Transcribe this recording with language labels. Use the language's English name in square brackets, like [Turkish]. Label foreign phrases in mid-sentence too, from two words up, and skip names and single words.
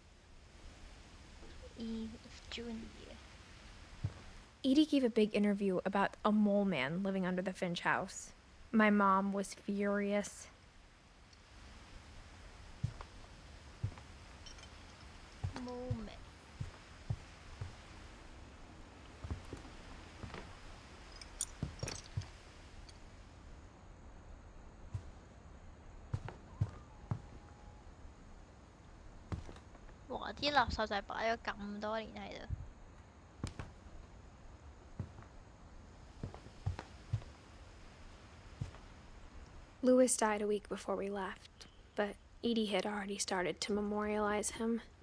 [English] Edith Jr. Edie gave a big interview about a mole man living under the Finch house. My mom was furious. Moment. [Cantonese] 哇！啲垃圾就係擺咗咁多年喺度。 [English] Louis died a week before we left, but Edie had already started to memorialize him.